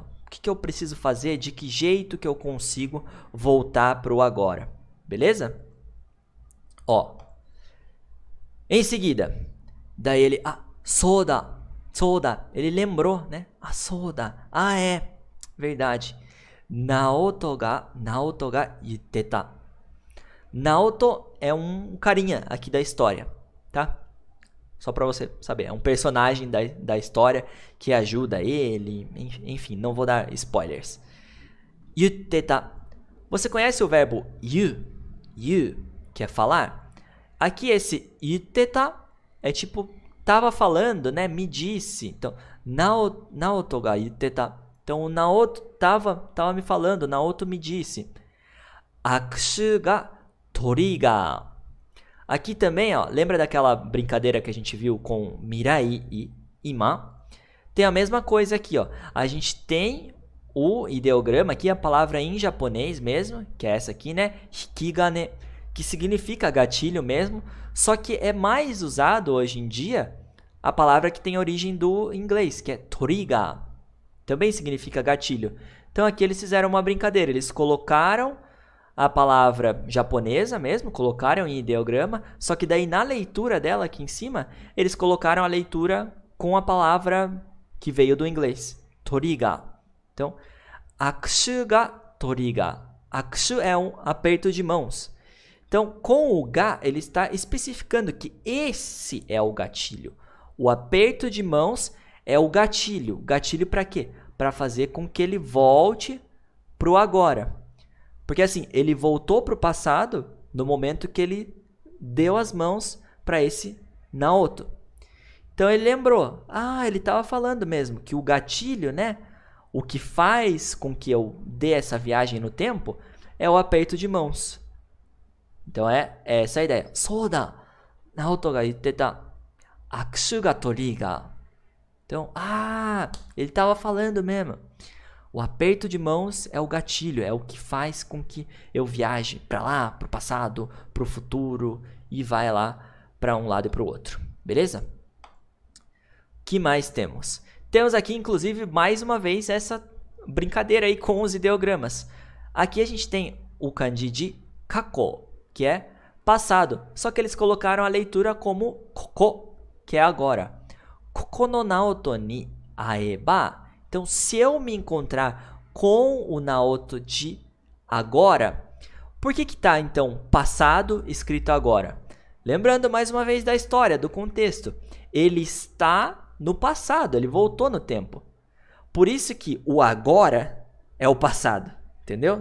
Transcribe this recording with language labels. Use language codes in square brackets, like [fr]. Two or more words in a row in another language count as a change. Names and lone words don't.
[pt] O que eu preciso fazer, de que jeito que eu consigo voltar para o agora. Beleza? Ó. Em seguida, daí ele, soda. Ele lembrou, né? Soda. É, verdade. [ja] ナオトが言ってた. [pt] Naoto é um carinha aqui da história, tá? Só pra você saber, é um personagem da história que ajuda ele, enfim, não vou dar spoilers. Yitteta. Você conhece o verbo yu, que é falar? Aqui esse yitteta é tipo, tava falando, né? Me disse. Então, [ja] ナオトが言ってた. [pt] Então, o Naoto tava me falando, Naoto me disse. [ja] 握手がトリガー. [pt] Aqui também, ó, lembra daquela brincadeira que a gente viu com mirai e ima? Tem a mesma coisa aqui, ó. A gente tem o ideograma aqui, a palavra em japonês mesmo, que é essa aqui, né? Hikigane, que significa gatilho mesmo, só que é mais usado hoje em dia a palavra que tem origem do inglês, que é toriga. Também significa gatilho. Então aqui eles fizeram uma brincadeira, eles colocaram a palavra japonesa mesmo, colocaram em ideograma, só que daí na leitura dela aqui em cima, eles colocaram a leitura com a palavra que veio do inglês, toriga. Então, [ja] 握手がトリガー. [pt] Akushu é um aperto de mãos. Então, com o ga, ele está especificando que esse é o gatilho. O aperto de mãos é o gatilho. Gatilho para quê? Para fazer com que ele volte para o agora. Porque assim, ele voltou para o passado no momento que ele deu as mãos para esse Naoto. Então ele lembrou. Ele estava falando mesmo que o gatilho, né? O que faz com que eu dê essa viagem no tempo é o aperto de mãos. Então é essa a ideia. Soda! [ja] ナオトが言ってた握手がトリガー. [pt] Então, ele estava falando mesmo. O aperto de mãos é o gatilho, é o que faz com que eu viaje para lá, para o passado, para o futuro e vai lá para um lado e para o outro. Beleza? O que mais temos? Temos aqui, inclusive, mais uma vez essa brincadeira aí com os ideogramas. Aqui a gente tem o kanji de kako, que é passado. Só que eles colocaram a leitura como koko, que é agora. [ja] ここのナオトに会えば. [pt] Então, se eu me encontrar com o Naoto de agora, por que está, então, passado escrito agora? Lembrando mais uma vez da história, do contexto. Ele está no passado, ele voltou no tempo. Por isso que o agora é o passado, entendeu?